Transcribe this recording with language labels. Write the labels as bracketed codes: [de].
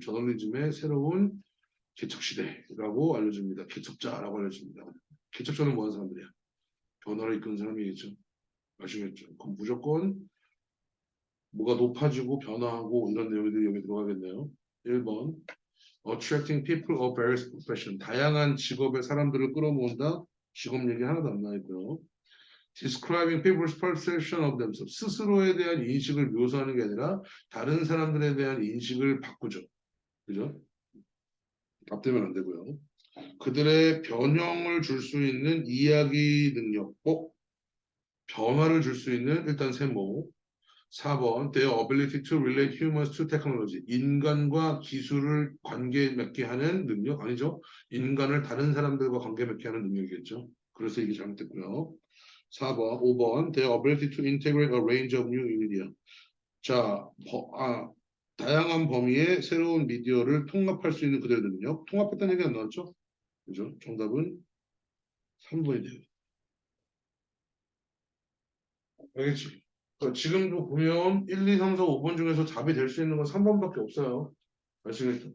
[ko] 저널리즘의 새로운 개척시대라고 알려줍니다. 개척자라고 알려줍니다. 개척자는 뭐 하는 사람들이야? 변화를 이끄는 사람이겠죠. 아시겠죠? 그럼 무조건 뭐가 높아지고 변화하고 이런 내용들이 여기 들어가겠네요. 1번. [en] Attracting people of various profession. [ko] 다양한 직업의 사람들을 끌어모은다. 직업 얘기 하나도 안 나있고요. [en] Describing people's perception of themselves. [ko] 스스로에 대한 인식을 묘사하는 게 아니라 다른 사람들에 대한 인식을 바꾸죠. 그죠? 답되면 안 되고요. 그들의 변형을 줄 수 있는 이야기 능력, 변화를 줄 수 있는 일단 세모. [en] 4번, their ability to relate humans to technology. [ko] 인간과 기술을 관계 맺게 하는 능력, 아니죠? 인간을 다른 사람들과 관계 맺게 하는 능력이겠죠. 그래서 이게 잘못됐고요. [en] 4번, 5번, their ability to integrate a range of new media. [ko] 자, 다양한 범위의 새로운 미디어를 통합할 수 있는 그들의 능력. 통합했다는 얘기 안 나왔죠? 그죠? 정답은 3번이 돼요. 알겠지? 지금도 보면 1, 2, 3, 4, 5번 중에서 답이 될 수 있는 건 3번밖에 없어요. 아시겠죠?